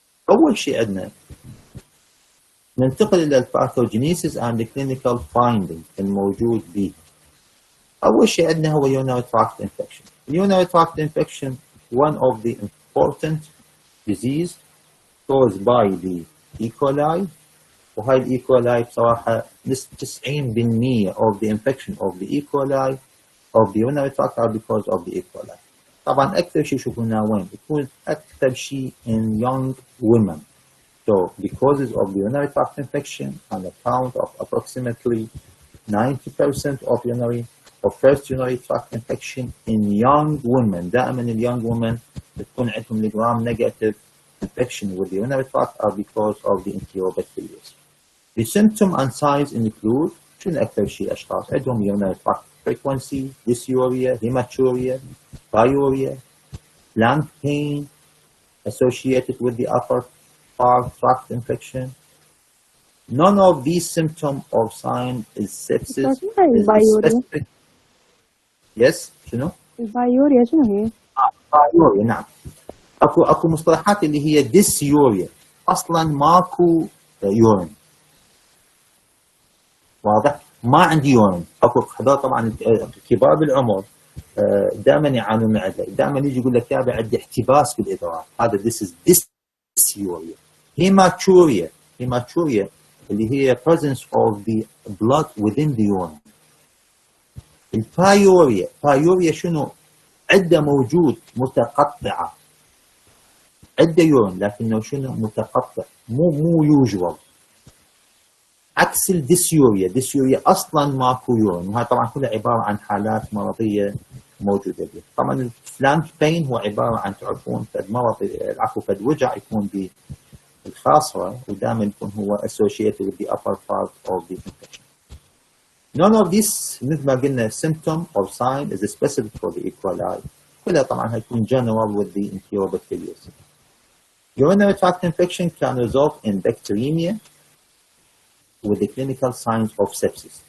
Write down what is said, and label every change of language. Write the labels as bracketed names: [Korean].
[Arabic] أول شيء عندنا ننتقل إلى الباثوجينيسيس [English] and the clinical findings [Arabic] الموجود به. أول شيء عندنا هو urinary tract infection. [English] Urinary tract infection one of the important disease caused by the E. [Arabic] coli، وهاي ال E. [English] coli [Arabic] بصراحة [English] 90% of the infection of the E. coli of the urinary tract are because of the E. coli. [Arabic] طبعا أكثر شيء شوفوناه وين؟ يكون أكثر شيء [English] in young women. So the causes of the urinary tract infection on account of approximately 90% of first urinary tract infection in young women. [Arabic] دائما ال young women تكون عندهم الجرام negative infection with the urinary tract are because of the Enterobacteriaceae. [English] The symptom and signs include [Arabic] شنو أكثر شيء أشخاص عندهم [English] urinary tract frequency, dysuria, hematuria, pyuria, flank pain associated with the upper part tract infection. None of these symptoms or signs is sepsis. Is Yes شنو؟ [Arabic] البايوريا شنو هي؟ بايوريا نعم. اكو مصطلحات اللي هي ديسيوريا، اصلا ماكو يورين. واضح؟ ما عندي يورين. اكو هذول طبعا كبار بالعمر دائما يعانون من عدة، دائما يجي يقول لك يابا عندي احتباس بالادرار، هذا [English] this is dysuria. hematuria [Arabic] اللي هي [English] presence of the blood within the urine. [Arabic] البايوريا شنو؟ عدة موجود متقطعة، عدة يورين لكنه شنو؟ متقطع، مو يوجوال. عكس الديسيوريا اصلا ماكو يورين، وهذا طبعا كلها عباره عن حالات مرضيه موجوده بها. طبعا الفلانك بين هو عباره عن تعرفون فد مرض فد وجع يكون بالخاصره، ودائما يكون هو [English] associated with the upper part of the infection. None of this [Arabic] مثل ما قلنا [English] symptom or sign is specific for the E. coli. [Arabic] كلها طبعا هيكون [English] general with the Enterobacteriaceae. Urinary tract infection can result in bacteremia with the clinical signs of sepsis.